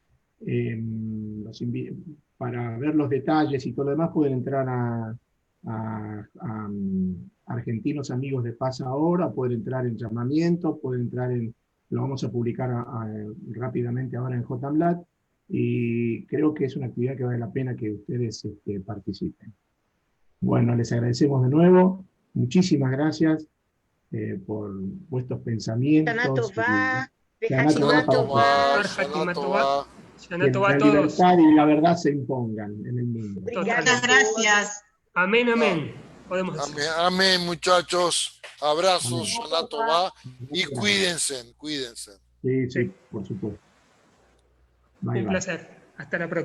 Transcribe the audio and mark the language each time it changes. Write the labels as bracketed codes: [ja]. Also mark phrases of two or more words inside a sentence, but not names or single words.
[es] Para ver los detalles y todo lo demás pueden entrar a Argentinos Amigos de Paz Ahora, pueden entrar en llamamiento, pueden entrar lo vamos a publicar rápidamente ahora en JMLAT, y creo que es una actividad que vale la pena que ustedes participen. Bueno, les agradecemos de nuevo, muchísimas gracias. por vuestros pensamientos. [he] שנה טובה, Shana בחתימה טובה. Shana Tová. טובה שנה [es] Que Tová a la todos. libertad y la verdad se impongan en el mundo. Obrigada Muchas a todos. gracias. Amén, amén. Podemos decir. Amén, amén, muchachos. Abrazos, Amén. [he] שנה טובה, [es] y cuídense, cuídense. Sí, Sí. por supuesto. Bye, Un bye. placer. Hasta la próxima.